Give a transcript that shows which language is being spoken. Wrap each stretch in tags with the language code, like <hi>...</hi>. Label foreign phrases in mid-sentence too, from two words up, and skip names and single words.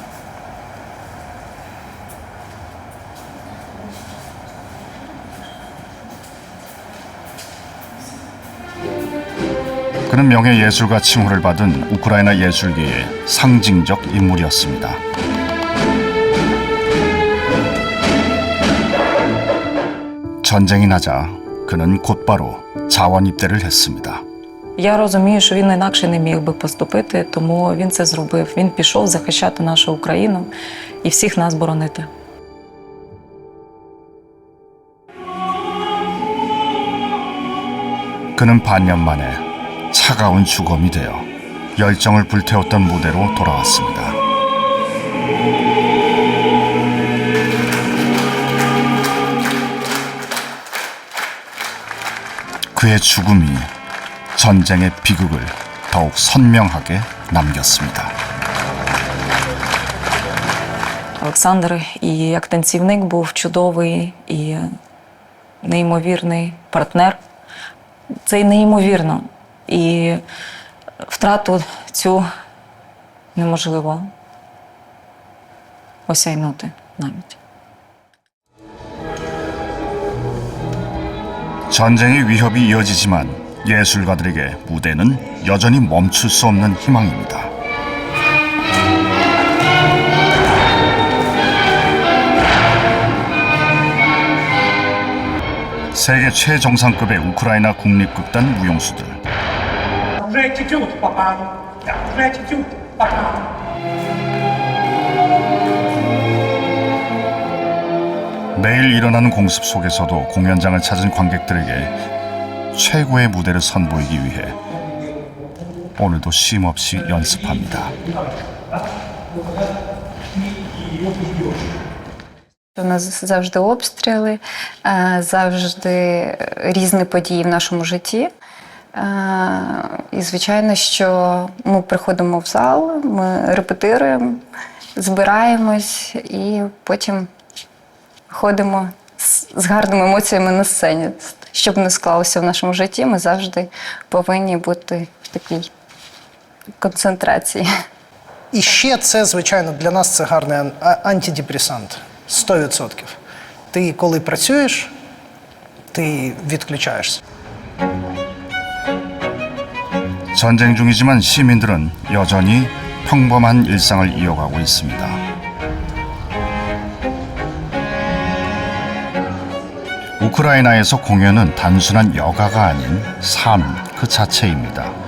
<ko>그는 명예예술가 칭호를 받은 우크라이나 예술계의 상징적 인물이었습니다. 전쟁이 나자 그는 곧바로 자원 입대를 했습니다.</ko> <uk>Я розумію, що він інакше не міг би поступити, тому він це зробив. Він пішов захищати нашу Україну і всіх нас боронити.</uk> <ko>그는 반년 만에 차가운 주검이 되어 열정을 불태웠던 무대로 돌아왔습니다. 그의 죽음이 전쟁의 비극을 더욱 선명하게 남겼습니다.</ko> <uk>Олександр і як танцівник був чудовий і неймовірний партнер. Це неймовірно. І втрату цю неможливо осяйнути навіть.</uk> <ko>전쟁의 위협이 이어지지만 예술가들에게 무대는 여전히 멈출 수 없는 희망입니다. 세계 최정상급의 우크라이나 국립극단 무용수들.</ko> <ru>Уже этюд, папа. Да, уже этюд, папа.</ru> <ko>매일 일어나는 공습 속에서도 공연장을 찾은 관객들에게 최고의 무대를 선보이기 위해 오늘도 쉼없이 연습합니다.</ko> <uk>У нас завжди обстріли, завжди різні події в нашому житті. І, звичайно, що ми приходимо в зал, ми репетируємо, збираємось і потім ходимо з гарними емоціями на сцені. Щоб не склалося в нашому житті, ми завжди повинні бути в такій концентрації. І ще це, звичайно, для нас це гарний антидепресант. 100%. Ти, коли працюєш, ти відключаєшся.</uk> <ko>전쟁 중이지만 시민들은 여전히 평범한 일상을 이어가고 있습니다. 우크라이나에서 공연은 단순한 여가가 아닌 삶 그 자체입니다.</ko>